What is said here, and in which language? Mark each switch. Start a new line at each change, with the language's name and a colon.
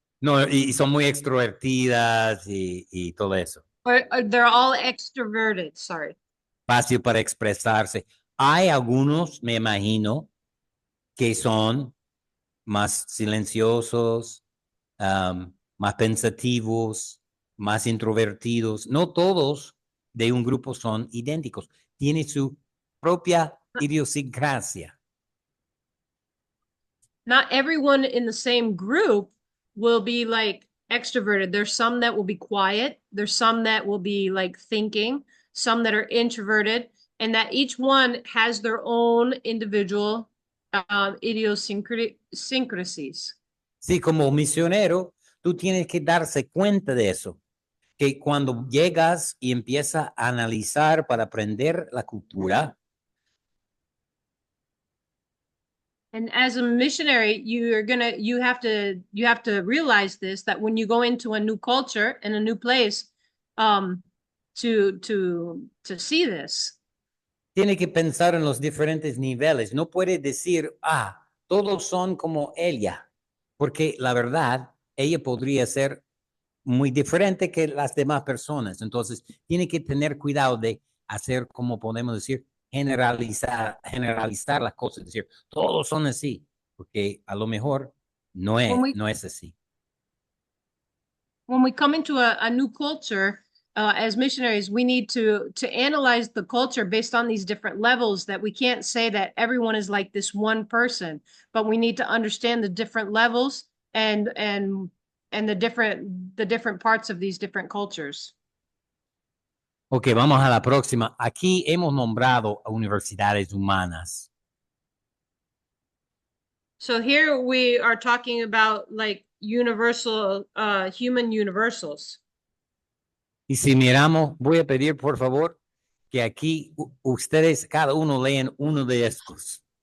Spanish: No, y son muy extrovertidas y todo eso.
English: Or they're all extroverted, sorry.
Spanish: Fácil para expresarse. Hay algunos, me imagino, que son más silenciosos, más pensativos, más introvertidos. No todos de un grupo son idénticos. Tiene su propia idiosincrasia.
English: Not everyone in the same group will be like extroverted. There's some that will be quiet. There's some that will be like thinking, some that are introverted. and that each one has their own individual idiosyncrasies.
Spanish: Sí, como misionero, tú tienes que darse cuenta de eso, que cuando llegas y empiezas a analizar para aprender la cultura,
English: And as a missionary, you have to realize this, that when you go into a new culture and a new place, to see this.
Spanish: tiene que pensar en los diferentes niveles. No puede decir, todos son como ella, porque la verdad, ella podría ser muy diferente que las demás personas. Entonces, tiene que tener cuidado de hacer, como podemos decir, generalizar las cosas, decir, todos son así, porque a lo mejor no es así.
English: When we come into a new culture, as missionaries, we need to analyze the culture based on these different levels, that we can't say that everyone is like this one person, but we need to understand the different levels and the different parts of these different cultures.
Spanish: Ok, vamos a la próxima. Aquí hemos nombrado a universidades humanas.
English: So here we are talking about like universal, human universals.
Spanish: Y si miramos, voy a pedir por favor que aquí ustedes, cada uno lean uno de estos.